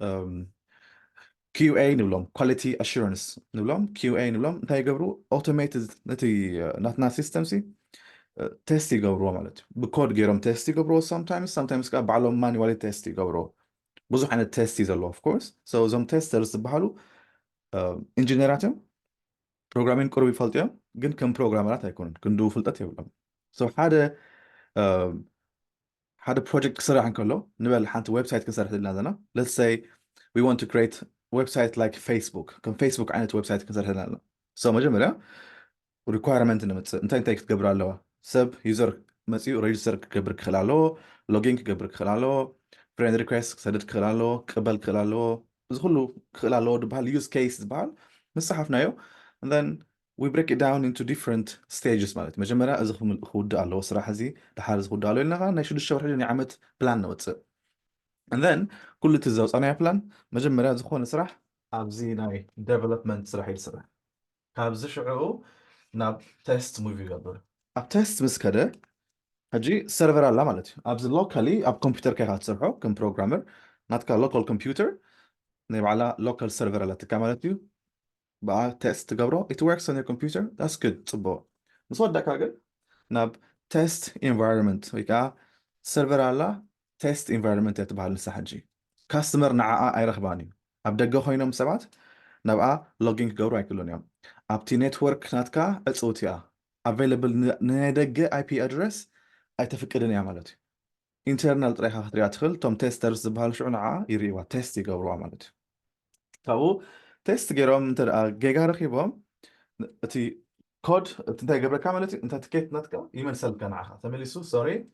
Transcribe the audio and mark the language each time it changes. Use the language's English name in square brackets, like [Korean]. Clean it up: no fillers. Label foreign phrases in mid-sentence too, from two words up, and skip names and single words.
[Tigrinya] QA ንብሎም [English] quality assurance [Tigrinya] ንብሎም QA ንብሎም እንታይ ይገብሩ ኣውቶሜትድ ነቲ ናትና ሲስተምሲ ቴስት ይገብርዎ ማለት እዩ ብኮድ ገይሮም ቴስት ይገብርዎ sometimes ከዓ ባዕሎም [English] manually test [Tigrinya] ይገብርዎ ብዙሕ ዓይነት ቴስት እዩ ዘለዎ [English] of course [Tigrinya] እዞም ቴስተርስ ዝበሃሉ ኢንጂነራት እዮም ፕሮግራሚንግ ቁሩብ ይፈልጡ እዮም ግን ከም ፕሮግራመራት ኣይኮኑን ክንድኡ ፍልጠት የብሎም ሓደ ፕሮጀክት ክስራሕ እንከሎ ንበል ሓንቲ ዌብሳይት ክንሰርሕ ዘለና ዘለና [English] let's say we want to create website like Facebook [Tigrinya] ከም ፌስቡክ ዓይነት ዌብሳይት ክንሰርሕ ዘለና ዘለና so መጀመርያ ሪኳየርመንት ንምፅእ እንታይ ክትገብር ኣለዋ ሰብ ዩዘር መፂኡ ሬጅስተር ክገብር ክኽእል ኣለዎ ሎጊን ክገብር ክኽእል ኣለዎ [English] friend request [Tigrinya] ክሰድድ ክኽእል ኣለዎ ክቕበል ክኽእል ኣለዎ እዚ ኩሉ ክኽእል ኣለዎ ዝበሃል [English] use case [Tigrinya] ዝበሃል ምስ ፀሓፍናዮ [English] and then we break it down into different stages [Tigrinya] ማለት መጀመርያ እዚ ክውድእ ኣለዎ ስራሕ እዚ ድሓር እዚ ክውድእ ኣለዎ ኢልና ናይ 6 ወርሒ ናይ ዓመት ፕላን ነውፅእ [English] and then [Tigrinya] ኩሉ እቲ ዘውፃናዮ ፕላን መጀመርያ ዝኾነ ስራሕ ኣብዚ ናይ ዴቨሎፕመንት ስራሕ ይስራሕ ካብዚ ሽዑ ናብ ቴስት ሙቭ ይገብር ኣብ ቴስት ምስ ከደ ሕጂ ሰርቨር ኣላ ማለት እዩ ኣብዚ ሎካሊ ኣብ ኮምፒውተር ከይካ ትሰርሖ ከም ፕሮግራመር ናትካ ሎካል ኮምፒውተር ናይ ባዕላ [English] local server [Tigrinya] ኣለትካ ማለት እዩ ብኣ ቴስት ትገብሮ [English] it works on your computer that's good [Tigrinya] ፅቡቅ ምስ ወዳእካ ግን ናብ [English] test environment [Tigrinya] ወይ ከዓ ሰርቨር ኣላ [English] test environment [Tigrinya] እያ ትበሃል ንሳ ሕጂ ካስተመር ንዓኣ ኣይረኽባን እዩ ኣብ ደገ ኮይኖም ሰባት ናብኣ ሎጊን ክገብሩ ኣይክእሉን እዮም ኣብቲ ኔትወርክ ናትካ ዕፅውት እያ available ናይ ደገ [English] IP address [Tigrinya] ኣይተፍቅድን እያ ማለት እዩ ኢንተርናል ጥራይካ ክትሪኣ ትኽእል እቶም ቴስተርስ ዝበሃሉ ሽዑ ንዓኣ ይርእዋ ቴስት ይገብርዋ ማለት እዩ ካብኡ ቴስት ገይሮም እንተ ጌጋ ረኺቦም እቲ ኮድ እንታይ ገብረካ ማለት እዩ እንታይ ትኬት ናትካ ይመልሰልካ ንዓኻ ተመሊሱ ሶሪ